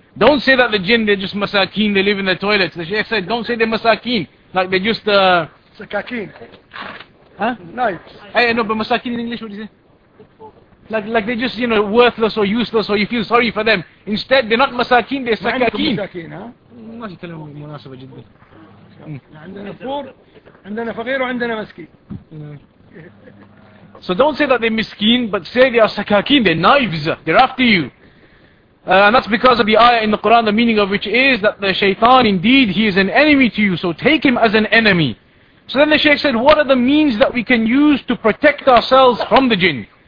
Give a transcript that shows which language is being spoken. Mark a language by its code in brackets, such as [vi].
[en] Don't say that the jinn, they're just masakeen, they live in the toilets. The Shaykh said, don't say they're masakeen. Like they're just... Sakakeen. Huh? Nice. Hey, no, but masakeen in English, what do you say? Like they're just, you know, worthless or useless or you feel sorry for them. Instead, they're not masakeen, they're sakakeen. Masakeen, huh? Masakeen, huh? [ar] عندنا فقير عندنا فقير وعندنا مسكين. [en] So don't say that they're miskeen, but say they are sakakeen, they're knives, they're after you. And that's because of the ayah in the Quran, the meaning of which is that the shaitan, indeed, he is an enemy to you, so take him as an enemy. So then the shaykh said, what are the means that we can use to protect ourselves from the jinn?